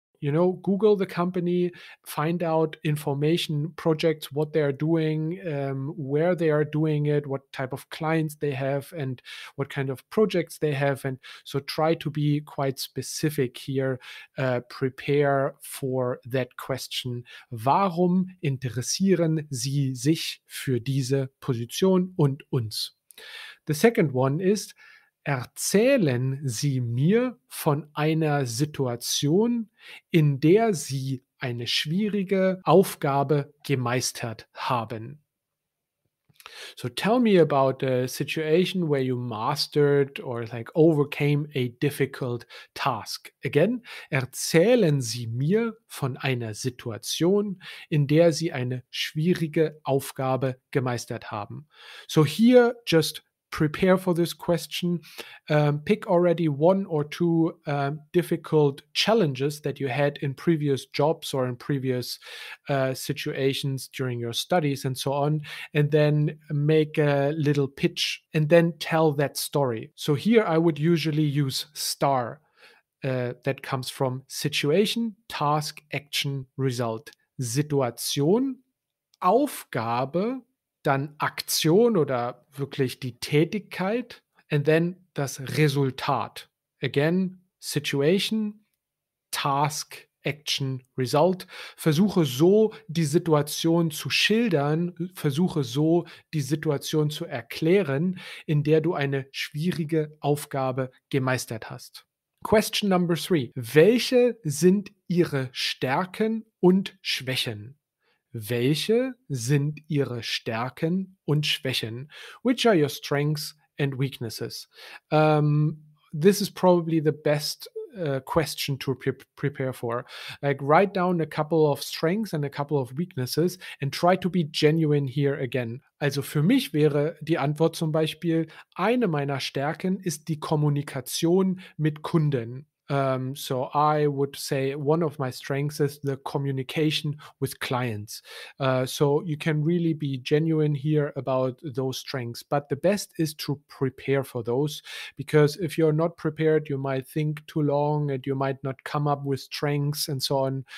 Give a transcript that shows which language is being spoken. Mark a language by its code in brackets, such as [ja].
[en] You know, Google the company, find out information, projects, what they are doing, where they are doing it, what type of clients they have, and what kind of projects they have. And so try to be quite specific here. Prepare for that question. [de] Warum interessieren Sie sich für diese Position und uns? [en] The second one is, [de] erzählen Sie mir von einer Situation, in der Sie eine schwierige Aufgabe gemeistert haben. [en] So tell me about a situation where you mastered or like overcame a difficult task. [de] Again, erzählen Sie mir von einer Situation, in der Sie eine schwierige Aufgabe gemeistert haben. [en] So here, just prepare for this question. Pick already one or two difficult challenges that you had in previous jobs or in previous situations during your studies and so on, and then make a little pitch and then tell that story. So here I would usually use STAR. That comes from Situation, Task, Action, Result. [de] Situation, Aufgabe, dann Aktion oder wirklich die Tätigkeit [en] and then [de] das Resultat. [en] Again, Situation, Task, Action, Result. [de] Versuche so die Situation zu schildern, versuche so die Situation zu erklären, in der du eine schwierige Aufgabe gemeistert hast. [en] Question number 3. [de] Welche sind Ihre Stärken und Schwächen? Welche sind Ihre Stärken und Schwächen? [en] Which are your strengths and weaknesses? This is probably the best question to prepare for. Like, write down a couple of strengths and a couple of weaknesses and try to be genuine here again. [de] Also für mich wäre die Antwort zum Beispiel, eine meiner Stärken ist die Kommunikation mit Kunden. [en] So I would say one of my strengths is the communication with clients. So you can really be genuine here about those strengths. But the best is to prepare for those, because if you're not prepared, you might think too long and you might not come up with strengths and so on.